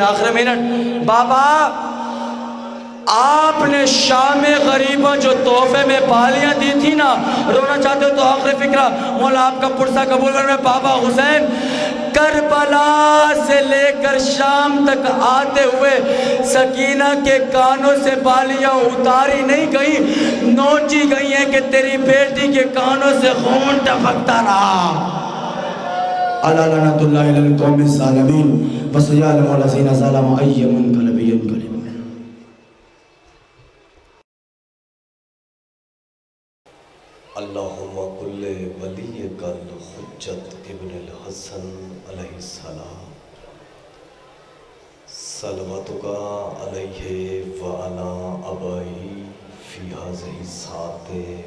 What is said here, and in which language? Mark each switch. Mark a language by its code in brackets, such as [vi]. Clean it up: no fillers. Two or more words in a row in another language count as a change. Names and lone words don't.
[ur] آخری منٹ، بابا آپ نے شام غریبوں جو تحفے میں بالیاں دی تھی نا، رونا چاہتے ہو تو آخری فقرہ، مولا آپ کا پرسہ قبول کر. بابا حسین، کربلا سے لے کر شام تک آتے ہوئے سکینہ کے کانوں سے بالیاں اتاری نہیں گئی، نوچی گئی ہیں کہ تیری بیٹی کے کانوں سے خون ٹپکتا رہا. [ar] ألا لعنة الله على القوم الظالمين وسيعلم الذين ظلموا أي منقلب ينقلبون. اللهم كن لوليك الحجة ابن الحسن عليه السلام صلواتك عليه وعلى آبائه في هذه الساعة.